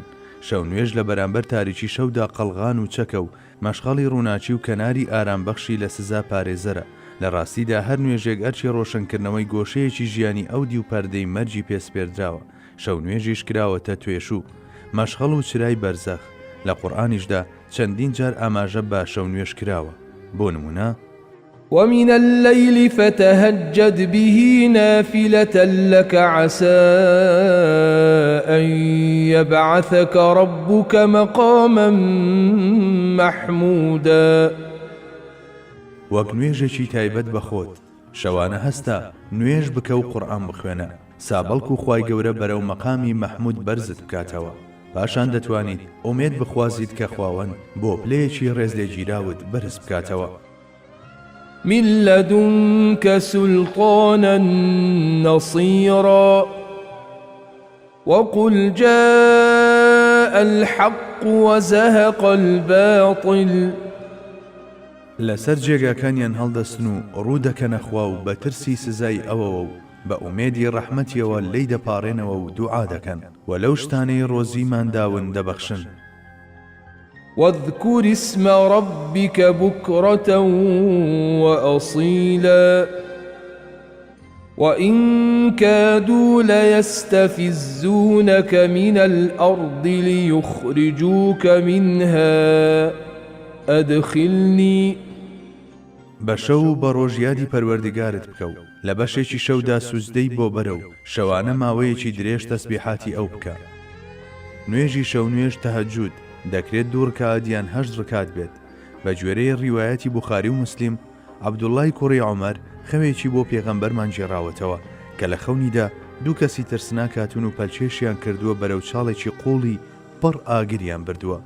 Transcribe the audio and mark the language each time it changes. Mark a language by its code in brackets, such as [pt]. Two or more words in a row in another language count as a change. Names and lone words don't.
[ckb] شەو نوێژ لە بەرامبەر تاریکی شەودا قەڵغان و چەکە و مەشخەڵی ڕووناچی و کەناری ئارامبەخشی لە سزا پارێزەرە. لە ڕاستیدا هەر نوێژێک ئەرچی ڕۆشنکردنەوەی گۆشەیەکی ژیانی ئەو دی و پەردەی مەرجی پێسپێردراوە. شەو نوێژیش کراوەتە توێشوو مەشخەڵ و چرای بەرزەخ. لە قورئانیشدا چەندین جار ئاماژە بە شەو نوێژ کراوە. بۆ نمونە [ar] ومن الليل فتهجد به نافلة لك عسى أن يبعثك ربك مقاما محمودا. [ckb] وەک نوێژێکی تایبەت بەخۆت شەوانە هەستا نوێژ بکە و قورئان بخوێنە سابەڵک و خوای گەورە بەرەو مەقامی مەحمود بەرزت بکاتەوە. پاشان دەتوانیت ئومێد بخوازیت کە خواوەند بۆ پلەیەکی ڕێز لێگیراوت بەرز بکاتەوە. [ar] من لدنك سلطانا نصيرا وقل جاء الحق وزهق الباطل. [ckb] لەسەر جێگاکانیان هەڵدەستن و ڕوودەکەنە خوا و بە ترسی سزای ئەوەوە و بە ئومێدی ڕەحمەتیەوە لی دەپاڕێنەوە و دوعا دەکەن و لەو شتانەی ڕۆزیمان داون دەبەخشن. [ar] واذكر اسم ربك بكرة وأصيلا وإن كادوا ليستفزونك من الأرض ليخرجوك منها أدخلني. [ckb] بەشەو بە ڕۆژیادی پەروەردگارت بکە و لە بەشێکی شەودا سوزدەی بۆ بەرە و شەوانە ماوەیەکی درێژ تەسبیحاتی ئەو بکە. نوێژی شەو نوێژ تەهەجود دەکرێت 2 ڕکات یان 8 ڕکات بێت. بە گوێرەی ڕیوایەتی بوخاری و مسلیم عەبدوڵڵای کوڕی عومەر خەوێکی بۆ پێغەمبەرمان گێڕاوەتەوە کە لە خەونیدا 2 کەسی ترسناک هاتوون و پەلچێشیان کردووە بەرەو چاڵێکی قوڵی پڕ ئاگریان بردووە.